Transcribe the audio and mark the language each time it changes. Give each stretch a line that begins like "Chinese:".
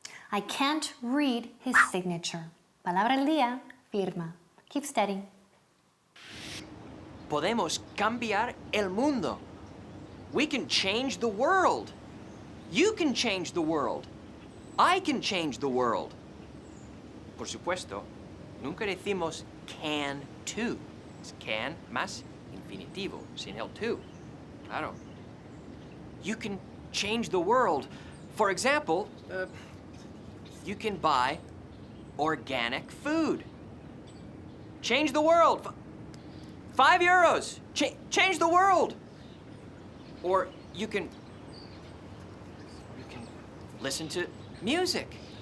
English: I can't read his signature.
Spanish: Palabra del día, firma.
English: Keep studying.
Spanish: Podemos cambiar el mundo.
English: We can change the world. You can change the world. I can change the world.
Spanish: Por supuesto, nunca decimos can to. Es can más infinitivo, sin el to. Claro.
English: You can change the world. For example, you can buy organic food. Change the world. €5. Change the world. Or you can listen to music.